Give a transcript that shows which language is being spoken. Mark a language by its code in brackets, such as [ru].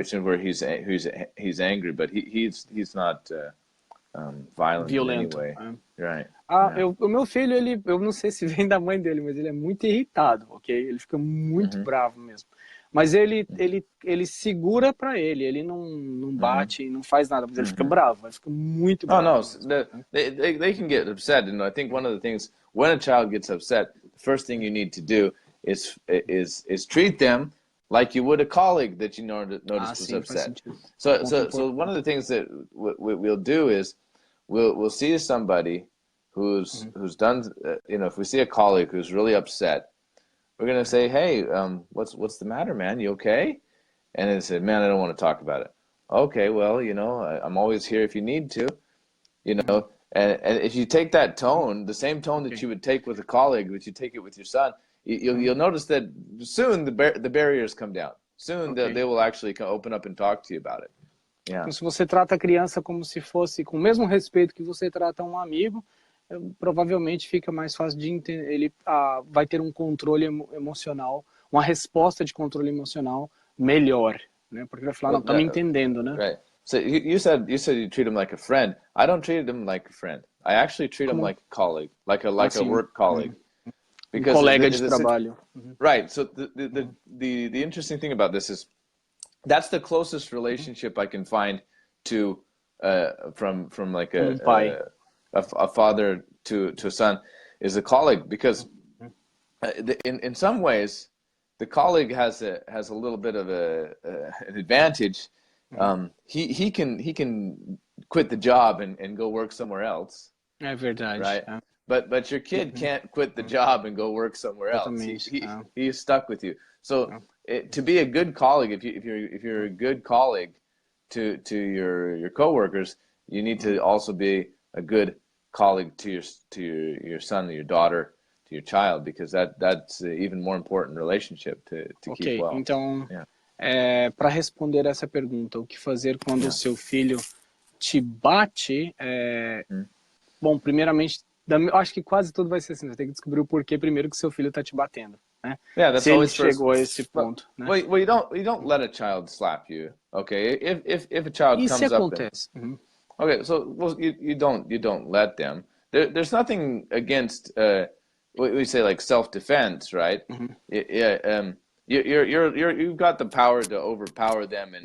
[en] In a situation where he's angry, but he's not violent in any way. Right. [pt] O meu filho, eu não sei se vem da mãe dele, mas ele é muito irritado, ok? Ele fica muito bravo mesmo. Mas ele segura pra ele não bate, não faz nada, mas ele fica bravo, ele fica muito bravo. [en] They can get upset, and I think one of the things, when a child gets upset, the first thing you need to do is treat them like you would a colleague that you noticed was upset. So one of the things that we'll do is we'll see somebody who's done, if we see a colleague who's really upset, we're going to say, hey, what's the matter, man? You okay? And they say, man, I don't want to talk about it. Okay, well, I'm always here if you need to, and if you take that tone, the same tone that you would take with a colleague, but you take it with your son, you'll notice that soon the barriers come down. Soon they will actually open up and talk to you about it. Yeah. [pt] Então, se você trata a criança como se fosse, com o mesmo respeito que você trata um amigo, provavelmente fica mais fácil de entender. Ele vai ter um controle emocional, uma resposta de controle emocional melhor, né? Porque ele vai falar, não, tá me entendendo, né? [en] Right. So you said you treat him like a friend. I don't treat him like a friend. I actually treat him like a colleague, like a work colleague. Because [pt] colega de trabalho. [en] Right. So the interesting thing about this is that's the closest relationship I can find to from like a father to a son is a colleague, because in some ways the colleague has a little bit of an advantage. He can quit the job and go work somewhere else. [pt] É verdade. [en] Right. But your kid can't quit the job and go work somewhere else. He's stuck with you. So to be a good colleague, if you're a good colleague to your coworkers, you need to also be a good colleague to your son, or your daughter, to your child, because that's an even more important relationship to keep well. [pt] Então, para responder essa pergunta, o que fazer quando o seu filho te bate? Bom, primeiramente, acho que quase tudo vai ser assim. Você tem que descobrir o porquê primeiro que seu filho está te batendo. né? [en] Yeah, that's [pt] Se ele [en] always first. [pt] chegou a esse ponto, né? [en] Well, you don't let a child slap you, okay? If a child [pt] E se [en] comes up and [pt] acontece? [en] okay, so well, you don't let them. There's nothing against we say like self-defense, right? Yeah, you've got the power to overpower them and